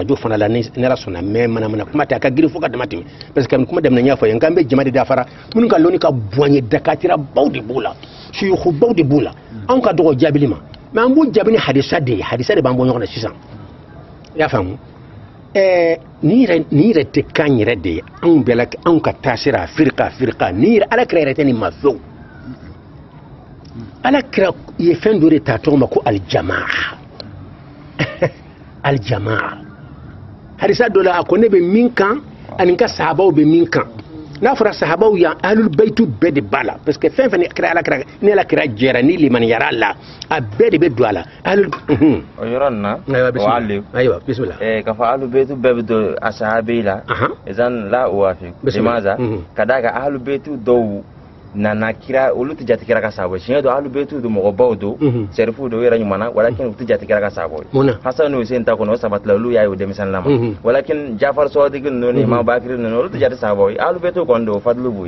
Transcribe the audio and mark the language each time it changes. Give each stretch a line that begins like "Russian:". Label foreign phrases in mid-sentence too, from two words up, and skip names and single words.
Bambara: radio fana la ni ala sɔnna mais mana kuma tɛ a ka girin fo ka dama tɛmɛ
French: parce que
Bambara: kuma daminɛ n y'a fɔ ye nka an bɛ jama de dafara minnu ka lɔnni ka bon ye dakatira baw de b'o la suyuku baw de b'o la anw ka dɔgɔ jaabili ma mais an b'o jaabi ni hadisa de ye hadisa de b'an bɔ ɲɔgɔn na sisan i y'a faamu ni yɛrɛ tɛ kan yɛrɛ de ye anw bɛɛ la anw ka taasira firika ni yɛrɛ ala kira yɛrɛ tɛ nin ma fewu ala kira ye fɛn dɔ de ta tɔgɔ ma ko
Arabic: الجماعة الجماعة
Bambara: hadisa dɔ la a ko ne bɛ min kan ani n ka sahabaw bɛ min kan n'a fɔra sahabaw yan
Arabic: أهل البيت
Bambara: bɛɛ de b'a la
French: parce que
Bambara: fɛn fɛn ni ala kira jɛra ni limaniyara la a bɛɛ de bɛ don a la o yɔrɔ nin na ayiwa bisimila k'a fɔ
Arabic: أهل البيت
Bambara: bɛɛ bɛ don a sahabi la
Arabic: إذن لا أوافق لماذا
Bambara: ka d'a kan
Arabic: أهل البيت
Bambara: dɔw nana kira olu tɛ jate kira ka sahaba siɲɛ dɔ
Arabic: أهل البيت
Bambara: don mɔgɔbaw don sɛrifu don u yɛrɛ ɲuman na walakin u tɛ jate kira ka sahaba ye hasan n'u sen ta kɔnɔ o sabatila olu y'a ye o denmisɛnnin la ma walakin jafar sɔdiki ninnu ni imam bakiri ninnu olu tɛ jate sahaba ye ahlul bayitu kɔni don o fadlu b'u ye